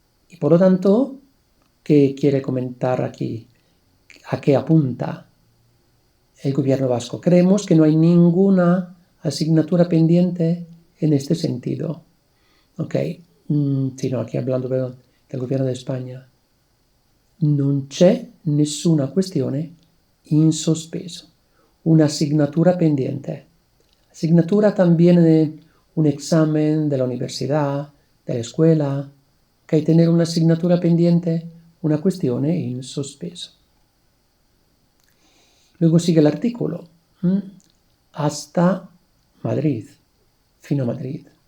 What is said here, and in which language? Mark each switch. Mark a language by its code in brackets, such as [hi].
[es] Y por lo tanto, ¿qué quiere comentar aquí? ¿A qué apunta el gobierno vasco? Creemos que no hay ninguna asignatura pendiente en este sentido. Ok, no, aquí hablando, perdón, del gobierno de España. [it] Non c'è nessuna questione in sospeso, [es] una asignatura pendiente. Asignatura también de un examen de la universidad, de la escuela, que hay tener una asignatura pendiente, una [it] cuestione in sospeso. [es] Luego sigue el artículo, hasta Madrid, [it] fino a Madrid.